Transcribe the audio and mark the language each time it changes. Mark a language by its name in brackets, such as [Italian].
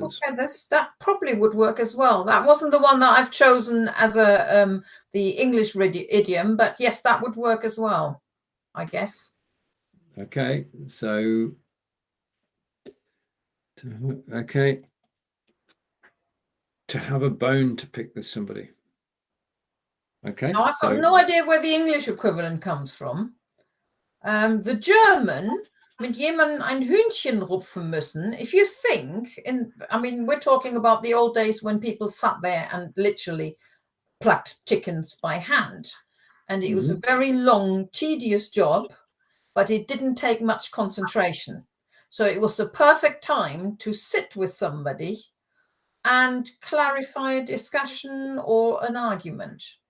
[English] Ruffle feathers, that probably would work as well. That wasn't the one that I've chosen as the English idiom, but yes, that would work as well, I guess. Okay, so to have a bone to pick with somebody. Okay. Now, I've got no idea where the English equivalent comes from. The German, [German] mit jemandem ein Hühnchen rupfen müssen. [English] If you think, we're talking about the old days when people sat there and literally plucked chickens by hand. And it was a very long, tedious job, but it didn't take much concentration. So it was the perfect time to sit with somebody and clarify a discussion or an argument.